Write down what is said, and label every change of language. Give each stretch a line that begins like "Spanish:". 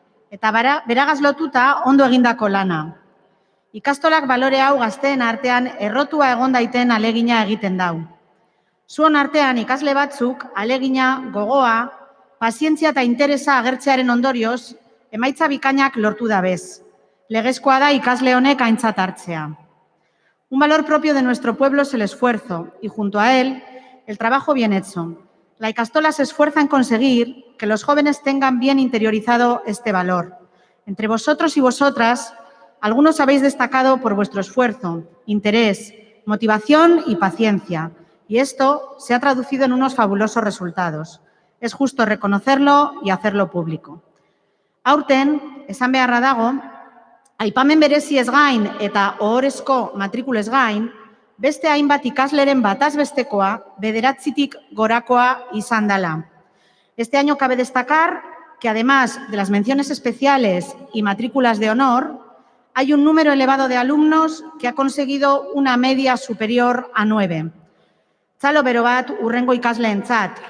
Basque: Eta beragaz lotuta ondo egindako lana. Ikastolak balore hau gazteen artean errotua egon daiten alegina egiten dau. Zuon artean ikasle batzuk alegina, gogoa, pazientzia eta interesa agertzearen ondorioz, emaitza bikainak lortu dabez. Legezkoa da ikasle honek aintzat hartzea.
Spanish: Un valor propio de nuestro pueblo es el esfuerzo y junto a él, el trabajo bien hecho. La ikastola se esfuerza en conseguir que los jóvenes tengan bien interiorizado este valor. Entre vosotros y vosotras, algunos habéis destacado por vuestro esfuerzo, interés, motivación y paciencia. Y esto se ha traducido en unos fabulosos resultados. Es justo reconocerlo y hacerlo público.
Basque: Aurten, esan beharra dago, aipamen bereziez gain eta ohorezko matrikulez gain, beste hainbat ikasleren bataz bestekoa, 9tik gorakoa izan dela.
Spanish: Este año cabe destacar que además de las menciones especiales y matrículas de honor, hay un número elevado de alumnos que ha conseguido una media superior a 9.
Basque: Txalo bero bat urrengo ikasleentzat.